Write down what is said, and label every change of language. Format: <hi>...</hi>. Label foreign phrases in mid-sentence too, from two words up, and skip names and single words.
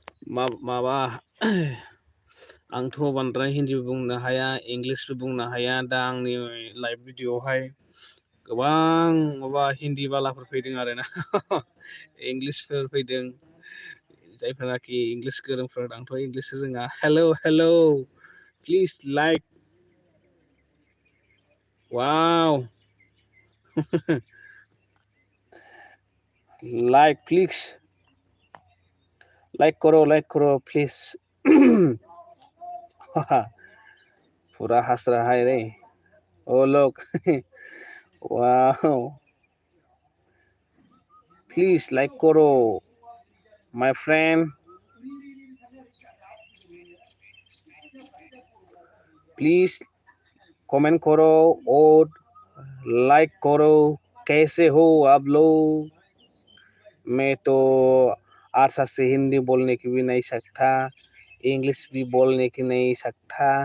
<brx>माबा आंथ' बांद्राय हिन्दीबो बुंनो हाया इंलिसबो बुंनो हाया दा आंनि लाइभ भिडिअ'आवहाय गोबां माबा हिन्दी बालाफोर फैदों आरोना इंलिसफोर फैदों जायफोराखि इंलिस गोरोंफोर आंथ' इंलिस रोङा</brx> <en>hello please like</en> <hi>वाव लाइक करो प्लीज पूरा हंस रहा है रे ओ लोग वाओ प्लीज लाइक करो</hi> <en>my friend please comment</en> <hi>करो और लाइक करो कैसे हो आप लोग मैं तो अच्छा से हिंदी बोलने की भी नहीं सकता इंग्लिश भी बोलने की नहीं सकता</hi>